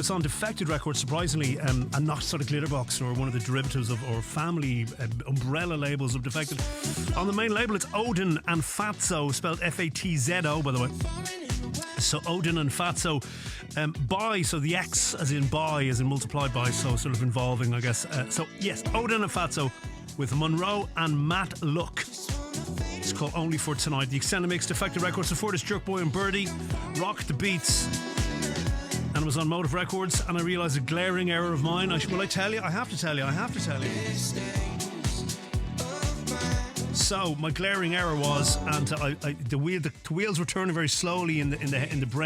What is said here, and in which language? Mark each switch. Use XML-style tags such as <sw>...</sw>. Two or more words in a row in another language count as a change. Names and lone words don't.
<en>It's on Defected Records, surprisingly, and not sort of Glitterbox or one of the derivatives of or family umbrella labels of Defected. On the main label, it's Odin and Fatzo, spelled Fatzo, by the way. So Odin and Fatzo, by, so the X as in by, as in multiplied by, so sort of involving, I guess. So yes, Odin and Fatzo with m.O.N.R.O.E and Matluck. It's called Only for Tonight. The extended mix, Defected Records. Before this, Jerkboy and Birdee, Rock the Beats. And it was on Motive Records, and I realised a glaring error of mine. Will I tell you? I have to tell you. So my glaring error was, and the wheels were turning very slowly in the brain.</en>